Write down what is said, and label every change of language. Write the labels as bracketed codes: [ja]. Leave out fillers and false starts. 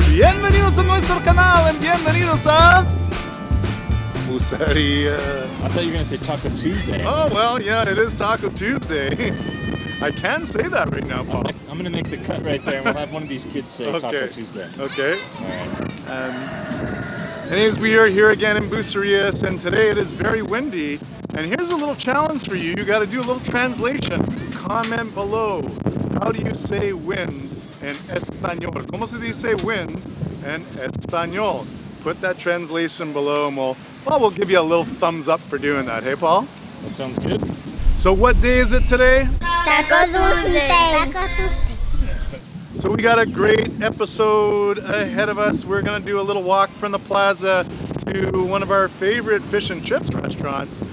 [es] Bienvenidos a nuestro canal and bienvenidos a Bucerias. [en] I thought you were going to say Taco Tuesday. Oh, well, yeah, it is Taco Tuesday. I can say that right now, Paul. I'm going to make the cut right there and we'll have one of these kids say Taco Tuesday. Okay. All right. Anyways, we are here again in Bucerias, and today it is very windy. And here's a little challenge for you. You got to do a little translation. Comment below. How do you say wind in español? [es] ¿Cómo se dice [en] wind in [es] español? [en] Put that translation below, and we'll give you a little thumbs up for doing that. Hey, Paul? That sounds good. So what day is it today? Taco Tuesday. Taco Tuesday. So we got a great episode ahead of us. We're gonna do a little walk from the plaza to one of our favorite fish and chips restaurants.